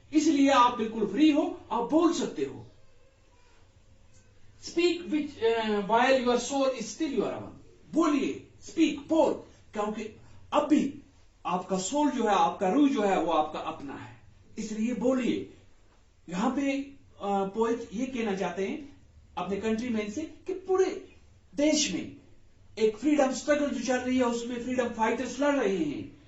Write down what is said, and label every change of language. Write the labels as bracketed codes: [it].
[hi] इसलिए आप बिल्कुल फ्री हो, आप बोल सकते हो. [en] Speak while your soul is still your own. [hi] बोलिए, speak, बोल, क्योंकि अब भी आपका सोल जो है, आपका रूह जो है, वो आपका अपना है. इसलिए बोलिए. यहाँ पे पोएट ये कहना चाहते हैं अपने कंट्रीमैन से कि पूरे देश में एक फ्रीडम स्ट्रगल जो चल रही है, उसमें फ्रीडम फाइटर्स लड़ रहे हैं.